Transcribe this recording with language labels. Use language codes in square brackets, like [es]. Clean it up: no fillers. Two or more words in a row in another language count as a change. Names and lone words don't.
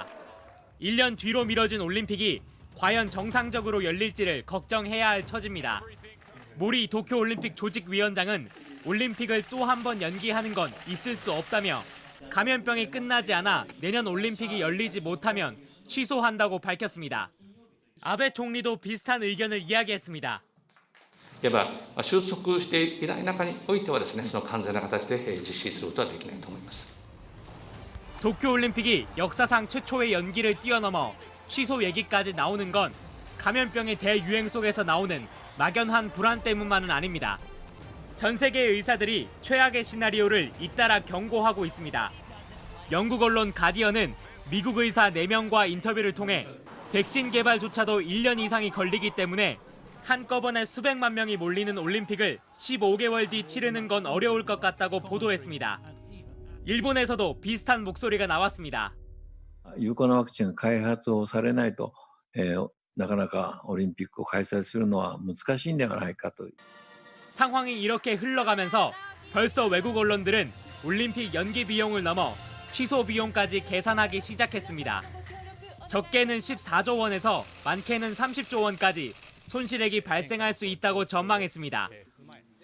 [ko] 1년 뒤로 미뤄진 올림픽이 과연 정상적으로 열릴지를 걱정해야 할 처지입니다. 모리 도쿄올림픽 조직위원장은 올림픽을 또 한 번 연기하는 건 있을 수 없다며 감염병이 끝나지 않아 내년 올림픽이 열리지 못하면 취소한다고 밝혔습니다. 아베 총리도 비슷한 의견을 이야기했습니다. [ja] いわば収束していない中においてはですね、その完全な形で実施することはできないと思います。 [ko] 도쿄올림픽이 역사상 최초의 연기를 뛰어넘어 취소 얘기까지 나오는 건 감염병의 대유행 속에서 나오는 막연한 불안 때문만은 아닙니다. 전 세계의 의사들이 최악의 시나리오를 잇따라 경고하고 있습니다. 영국 언론 가디언은 미국 의사 4명과 인터뷰를 통해 백신 개발조차도 1년 이상이 걸리기 때문에 한꺼번에 수백만 명이 몰리는 올림픽을 15개월 뒤 치르는 건 어려울 것 같다고 보도했습니다. 일본에서도 비슷한 목소리가 나왔습니다. [ja] 有効なワクチンが開発をされないと、なかなかオリンピックを開催するのは難しいんではないかと。 [ko] 상황이 이렇게 흘러가면서 벌써 외국 언론들은 올림픽 연기 비용을 넘어 취소 비용까지 계산하기 시작했습니다. 적게는 14조 원에서 많게는 30조 원까지 손실액이 발생할 수 있다고 전망했습니다.